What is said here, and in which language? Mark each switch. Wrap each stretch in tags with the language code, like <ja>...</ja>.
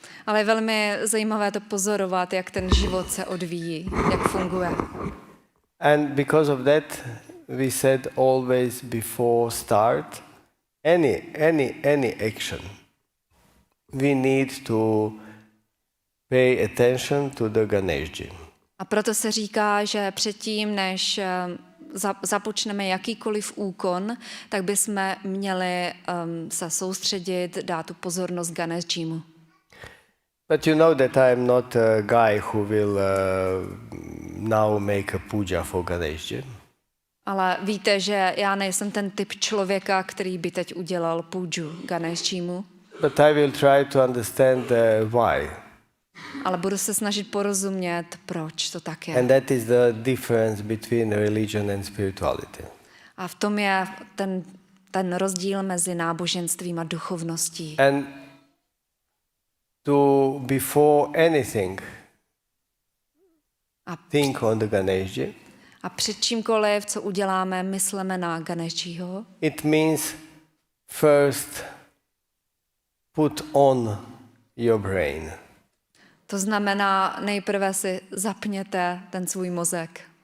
<cs>Ale je velmi zajímavé to pozorovat, jak ten život se odvíjí, jak funguje.</cs> <en>And because of that, we said always before start any action, we need to pay attention to the Ganeshji.</en> <cs>A proto se říká, že předtím, než započneme jakýkoliv úkon, tak bychom měli se soustředit, dát tu pozornost Ganeshjimu.</cs> <en>But you know that I am not a guy who will now make a puja for Ganeshji.</en> <cs>Ale víte, že já nejsem ten typ člověka, který by teď udělal půjču Ganeshjimu.</cs> <en>But I will try to understand why.</en> <cs>Ale budu se snažit porozumět, proč to tak je.</cs> <en>And that is the difference between religion and spirituality.</en> <cs>A v tom je ten rozdíl mezi náboženstvím a duchovností.</cs> <en>And to before anything think on the Ganeshji.</en> <cs>A před čímkoliv, co uděláme, myslíme na Ganeshjiho.</cs> <en>It means first put on your brain.</en> <cs>To znamená, nejprve si zapněte ten svůj mozek.</cs>